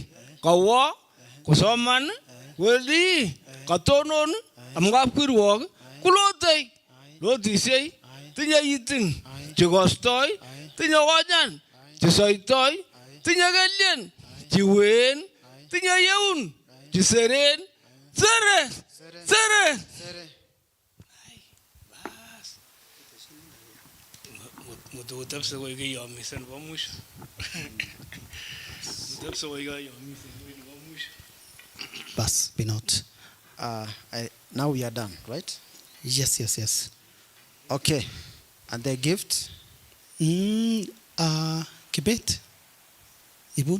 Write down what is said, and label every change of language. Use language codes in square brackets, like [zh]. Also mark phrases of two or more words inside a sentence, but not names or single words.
[kln] kawo kosoman weli katonon amkapkirwok kulotei lotisiei tinye itin chekostoi tinye konyan chesoitoi tinye kelyen chiwen tinye yeun chiseren sere mututepse koy kiyomisen nebo mwisho. Mutepse koy kiyomisen nebo mwisho. Bas, Binot. [en] Now we are done, right? Yes. Okay. And the gift? Kibet. Ibun.